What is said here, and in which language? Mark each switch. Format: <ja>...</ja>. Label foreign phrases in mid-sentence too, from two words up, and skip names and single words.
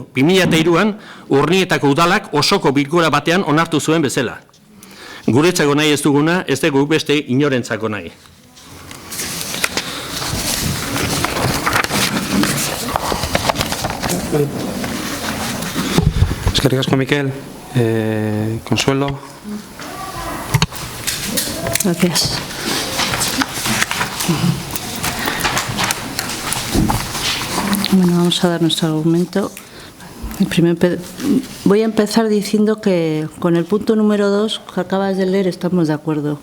<eu>2003an Urnietako udalak osoko bilkura batean onartu zuen bezala. Guretzako nahi ez duguna, ez dugu beste inorentzako nahi. Eskerrik asko, Mikel. Consuelo.</eu> <es>Gracias. Bueno, vamos a dar nuestro argumento. Voy a empezar diciendo que con el punto número 2 que acabas de leer estamos de acuerdo.</es>